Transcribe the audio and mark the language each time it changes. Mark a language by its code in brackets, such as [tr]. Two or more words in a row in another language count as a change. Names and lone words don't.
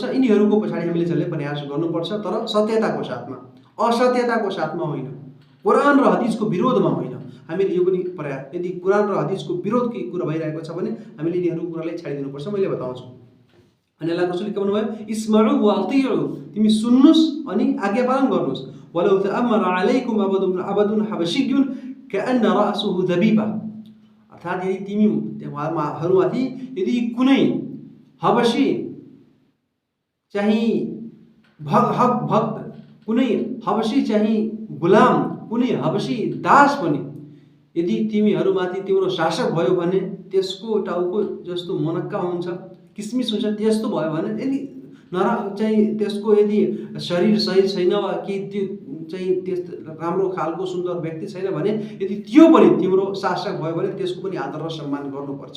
[ne] यिनीहरूको पछाडि हामीले चल्ने प्रयास गर्नुपर्छ, तर सत्यताको साथमा, असत्यताको साथमा होइन, कुरान र हदिसको विरोधमा होइन। हामीले यो पनि प्रयास, यदि कुरान र हदिसको विरोधकै कुरा भइरहेको छ भने हामीले यिनीहरूको कुरालाई छाडिदिनुपर्छ। मैले बताउँछु। अनि अल्लाहको रसूलले के भन्नुभयो, [ar] اسمعوا وأطيعوا, [ne] तिमी सुन्नुस् अनि आज्ञा पालन गर्नुस्। [ar] ولو تأمر عليكم عبد حبشي كأن رأسه زبيبة, [ne] अर्थात् यदि तिमीहरूमाथि यदि कुनै हबशी चाहिँ भक्त, कुनै हबशी चाहिँ गुलाम, कुनै हबशी दास पनि यदि तिमीहरूमाथि तिम्रो शासक भयो भने त्यसको टाउको जस्तो मनक्का हुन्छ, किसमिस हुन्छ, त्यस्तो भयो भने यदि चाहिँ त्यसको यदि शरीर सही छैन वा कि त्यो चाहिँ त्यस्तो राम्रो खालको सुन्दर व्यक्ति छैन भने यदि त्यो पनि तिम्रो शासक भयो भने त्यसको पनि आदर र सम्मान गर्नुपर्छ।